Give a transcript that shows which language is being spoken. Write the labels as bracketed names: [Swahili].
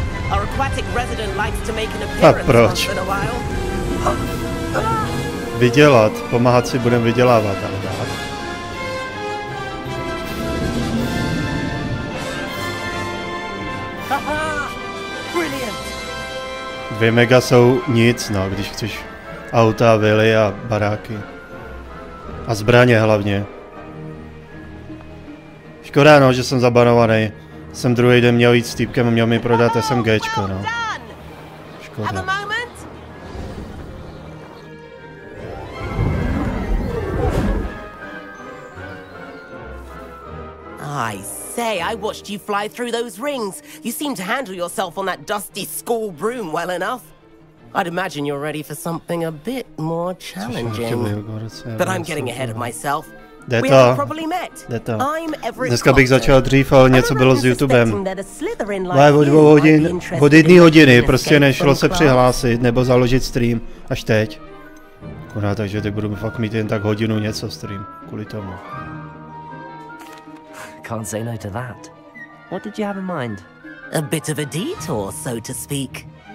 [English] Our aquatic resident likes to make an appearance once in a while. [Czech] Vydělat, pomáhat si budeme vydělávat, ale dát. [English] Brilliant. [Czech] 2 mega jsou nic, no, když chceš auta, vily a baráky. A zbraně hlavně. Škoda, no, že jsem zabanovaný. Jsem druhý den měl jít s týpkem a měl mi prodat SMGčko, no. Škoda. [English] I say, I watched you fly through those rings. You seem to handle yourself on that dusty school broom well enough. I'd imagine you're ready for something a bit more challenging. But I'm getting ahead of myself. We haven't properly met. I'm Everett. [Czech] Dneska bych začal dřív, ale něco bylo s YouTubem. O 2 hodin, od 1 hodiny prostě nešlo se přihlásit nebo založit stream. Až teď. Akorát, takže teď budu fakt mít jen tak hodinu něco stream. Kvůli tomu. [English] Can't say no to that. What did you have in mind? A bit of a detour, so to speak.